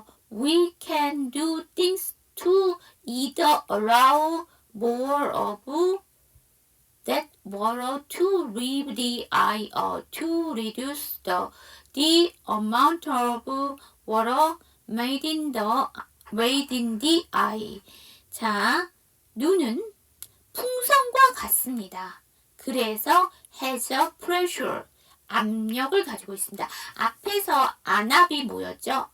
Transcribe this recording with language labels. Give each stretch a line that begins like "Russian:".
English: We can do things to either allow more of that water to leave the eye or to reduce the amount of water made in the eye.
Korean: 자, 눈은 풍선과 같습니다. 그래서
English: has a pressure.
Korean: 압력을 가지고 있습니다. 앞에서 안압이 뭐였죠?